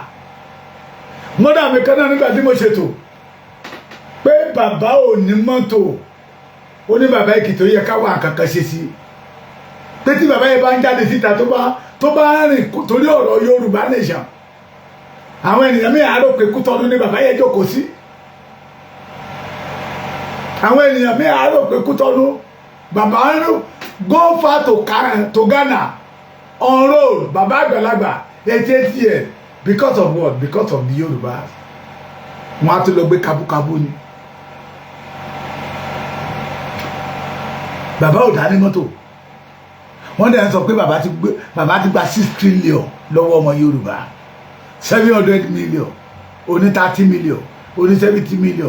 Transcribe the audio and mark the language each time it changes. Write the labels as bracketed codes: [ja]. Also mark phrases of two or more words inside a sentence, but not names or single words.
[yo] Mọ́dà mi kan náà nígbà tí mo ṣètò pé bàbá ò ní mọ́tò, ó ní bàbá Èkìtì ó yẹ káwọn kankan ṣe sí, pé tí bàbá yẹn bá ń jáde síta tó bá rìn torí ọ̀rọ̀ Yorùbá nation, àwọn ènìyàn mi àárò pé Kútọ́nù ní bàbá yẹn jókòó sí. Àwọn ènìyàn mi àárò pé Kútọ́nù bàbá ń [en] go far to Ghana on road, [yo] bàbá àgbàlagbà 88 years. [en] Because of what? Because of the Yoruba. [yo] Wọ́n á tún lọ gbé kabúkabú ni. Bàbá ò dá ní mọ́tò. Wọ́n dẹ̀ ń sọ pé bàbá ti gba 6 trillion lọ́wọ́ ọmọ Yorùbá. 700 million, oní 30 million, oní 70 million.